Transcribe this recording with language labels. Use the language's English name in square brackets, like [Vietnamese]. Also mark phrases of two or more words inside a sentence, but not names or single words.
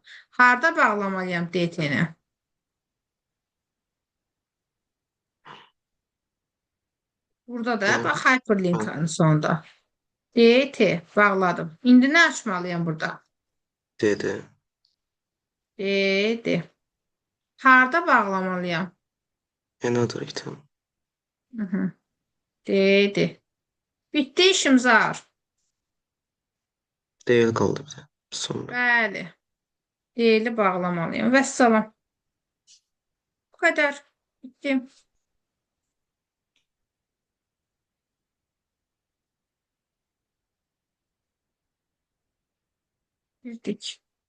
[Azerbaijani] Harda bağlamalıyam DT-ni? Burada da bax hyperlinkin sonunda. DT bağladım. İndi nə açmalıyam burada? DD. DD. Harda bağlamalıyam? [English] Another item. [Azerbaijani] DD. Bitti işim Zar. Deyil qaldı bir də. Sonra. Bəli. Deyili bağlamalıyam. Vəssalam. Bu qədər. Bitti. Bildik.